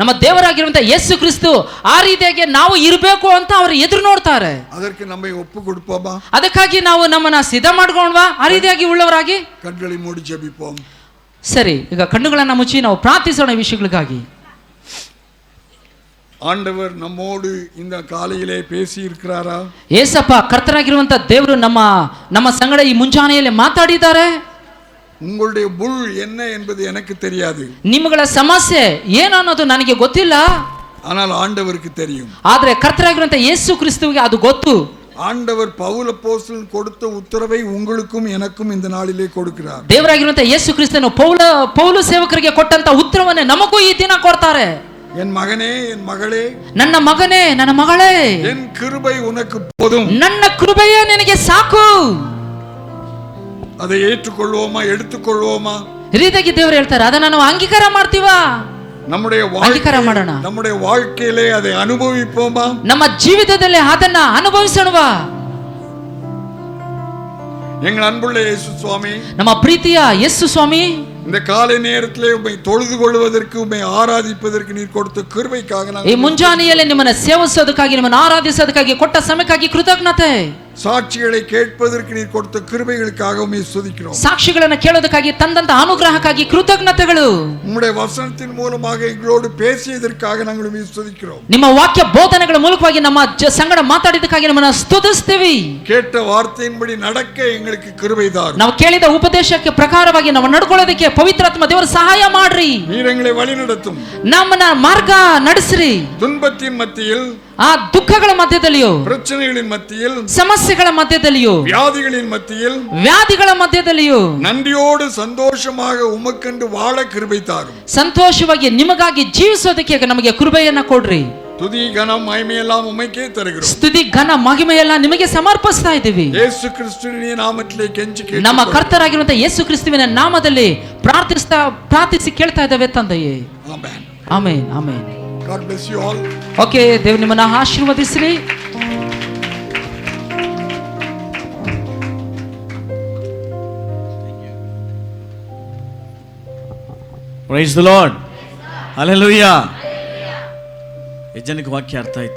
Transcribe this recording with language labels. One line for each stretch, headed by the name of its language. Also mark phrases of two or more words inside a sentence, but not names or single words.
Kannada: ನಮ್ಮ ದೇವರಾಗಿರುವಂತ ಯೇಸು ಕ್ರಿಸ್ತು ಆ ರೀತಿಯಾಗಿ ನಾವು ಇರಬೇಕು ಅಂತ ಅವರು ಎದುರು ನೋಡ್ತಾರೆ.
Tamil: அதற்கு நம்மை ஒப்பு கொடுப்போமா?
Kannada: ಅದಕ್ಕಾಗಿ ನಾವು ನಮ್ಮನ್ನ ಸಿದ್ಧ ಮಾಡ್ಕೊಂಡ್ವಾ ಆ ರೀತಿಯಾಗಿ ಉಳ್ಳವರಾಗಿ?
Tamil: கண்களை மூடி ஜெபிப்போம்.
Kannada: ಸರಿ, ಈಗ ಕಣ್ಣುಗಳನ್ನ ಮುಚ್ಚಿ ನಾವು ಪ್ರಾರ್ಥಿಸೋಣ ವಿಷಯಗಳಿಗಾಗಿ.
Tamil: ஆண்டவர் நம்மோடு இந்த காலையிலே பேசி இருக்கிறாரா?
Kannada: ಯೇಸಪ್ಪ ಕರ್ತನಾಗಿರುವಂತ ದೇವರು ನಮ್ಮ ಸಂಗಡ ಈ ಮುಂಜಾನೆಯಲ್ಲಿ ಮಾತಾಡಿದ್ದಾರೆ.
Tamil: உங்களுடைய முள் என்ன என்பது எனக்கு தெரியாது.
Kannada: ನಿಮ್ಮಗಳ ಸಮಸ್ಯೆ ಏನು ಅನ್ನೋದು ನನಗೆ ಗೊತ್ತಿಲ್ಲ.
Tamil: ஆனால் ஆண்டவருக்கு தெரியும்.
Kannada: ಆದ್ರೆ ಕರ್ತನಾಗಿರುವಂತ ಯೇಸು ಕ್ರಿಸ್ತುವಿಗೆ ಅದು ಗೊತ್ತು.
Tamil: ஆண்டவர் பவுல் அப்போஸ்தலன் கொடுத்த உத்தரவை உங்களுக்கும் எனக்கும் இந்த நாளிலே கொடுக்கிறார்.
Kannada: ದೇವರಾಗಿರುವಂತ ಯೇಸು ಕ್ರಿಸ್ತನು ಪೌಲು ಸೇವಕರಿಗೆ ಕೊಟ್ಟಂತ ಉತ್ತರವನ್ನೇ ನಮಗೂ ಈ ದಿನ ಕೊಡ್ತಾರೆ.
Tamil: என் மகனே, என் மகளே,
Kannada: ನನ್ನ ಮಗನೇ, ನನ್ನ ಮಗಳೇ,
Tamil: என் கிருபை உனக்கு போதும்.
Kannada: ನನ್ನ ಕೃಪೆಯೇ ನಿನಗೆ ಸಾಕು.
Tamil: அதை ஏற்றுக்கொள்வோமா, எடுத்துக்கொள்வோமா?
Kannada: ರೀತಿಯಾಗಿ ದೇವರು ಹೇಳ್ತಾರೆ, ಅದನ್ನ ನಾವು ಅಂಗೀಕಾರ ಮಾಡ್ತೀವಾ?
Tamil: நம்முடைய
Kannada: ಅಂಗೀಕಾರ ಮಾಡೋಣ.
Tamil: நம்முடைய வாழ்க்கையிலே அதை அனுபவிப்போமா?
Kannada: ನಮ್ಮ ಜೀವಿತದಲ್ಲಿ ಅದನ್ನ ಅನುಭವಿಸೋಣವಾ?
Tamil: எங்கள் அன்புள்ள இயேசு சுவாமி,
Kannada: ನಮ್ಮ ಪ್ರೀತಿಯ ಯೇಸು ಸ್ವಾಮಿ,
Tamil: இந்த காலை நேரத்திலே உம்மை தொழுது கொள்வதற்கு, உம்மை ஆராதிப்பதற்கு நீர் கொடுத்த கிருபைக்காக
Kannada: ಈ ಮುಂಜಾನೆಯಲ್ಲಿ ನಿಮ್ಮನ್ನ ಸೇವಿಸೋದಕ್ಕಾಗಿ, ನಿಮ್ಮನ್ನ ಆರಾಧಿಸೋದಕ್ಕಾಗಿ ಕೊಟ್ಟ ಸಮಯಕ್ಕಾಗಿ ಕೃತಜ್ಞತೆ.
Tamil: சாட்சிகளை கேட்பதற்கு நீர் கொடுத்த கிருபைகளுக்காக உம்மை ஸ்துதிக்கிறோம்.
Kannada: ಸಾಕ್ಷಿಗಳನ್ನ ಕೇಳೋದಕ್ಕಾಗಿ ತಂದಂತ ಅನುಗ್ರಹಕ್ಕಾಗಿ ಕೃತಜ್ಞತೆಗಳು.
Tamil: உம்முடைய வசனத்தின் மூலமாக எங்களோடு பேசியதற்காக நாங்கள் உம்மை ஸ்துதிக்கிறோம்.
Kannada: ನಿಮ್ಮ ವಾಕ್ಯ ಬೋಧನೆಗಳ ಮೂಲಕವಾಗಿ ನಮ್ಮ ಸಂಗಡ ಮಾತಾಡಿದಕ್ಕಾಗಿ ನಮ್ಮನ್ನ ಸ್ತುತಿಸ್ತೀವಿ.
Tamil: கேட்ட வார்த்தையின்படி நடக்க எங்களுக்கு கிருபை தாரும்.
Kannada: ನಾವು ಕೇಳಿದ ಉಪದೇಶಕ್ಕೆ ಪ್ರಕಾರವಾಗಿ ನಾವು ನಡ್ಕೊಳ್ಳೋದಕ್ಕೆ ಪವಿತ್ರಾತ್ಮ ದೇವರು ಸಹಾಯ ಮಾಡ್ರಿ.
Tamil: நீர் எங்களை வழி நடத்தும்.
Kannada: ನಮ್ಮನ್ನ ಮಾರ್ಗ ನಡೆಸ್ರಿ.
Tamil: துன்பத்தின் மத்தியில்,
Kannada: ಆ ದುಃಖಗಳ ಮಧ್ಯದಲ್ಲಿಯೂ,
Tamil: பிரச்சனைகளின் மத்தியில்,
Kannada: ಸಮಸ್ಯೆಗಳ ಮಧ್ಯದಲ್ಲಿಯೂ,
Tamil: வியாதிகளின் மத்தியில்,
Kannada: ವ್ಯಾಧಿಗಳ ಮಧ್ಯದಲ್ಲಿಯೂ
Tamil: நன்றியோடு சந்தோஷமாக உமக்கென்று வாழ கிருபை தாரும்.
Kannada: ಸಂತೋಷವಾಗಿ ನಿಮಗಾಗಿ ಜೀವಿಸೋದಕ್ಕೆ ನಮಗೆ ಕೃಪೆಯನ್ನ ಕೊಡ್ರಿ.
Tamil: துதி கனம் மகிமையெல்லாம் உமக்கே தருகிறோம்.
Kannada: ಸ್ತುತಿ ಘನ ಮಹಿಮೆಯೆಲ್ಲ ನಿಮಗೆ ಸಮರ್ಪಿಸ್ತಾ ಇದ್ದೀವಿ. ಯೇಸು ಕ್ರಿಸ್ತುವಿನ ನಾಮದಲ್ಲಿ ಕೆಂಚಿ ಕೇಳಿ ನಮ್ಮ ಕರ್ತರಾಗಿರುವಂತ ಯೇಸು ಕ್ರಿಸ್ತುವಿನ ನಾಮದಲ್ಲಿ ಪ್ರಾರ್ಥಿಸಿ ಕೇಳ್ತಾ ಇದ್ದೇವೆ ತಂದೆಯೇ. ಆಮೆನ್. ಆಮೆನ್, ಆಮೆನ್.
English: God bless you all.
Kannada: ಓಕೆ, ದೇವರು ನಿಮ್ಮನ್ನ ಆಶೀರ್ವದಿಸಲಿ.
English: Praise the Lord.
Kannada: ಹಲ್ಲೆಲೂಯಾ. ಎಷ್ಟು ಜನಕ್ಕೆ ವಾಕ್ಯ ಅರ್ಥ ಆಯ್ತು?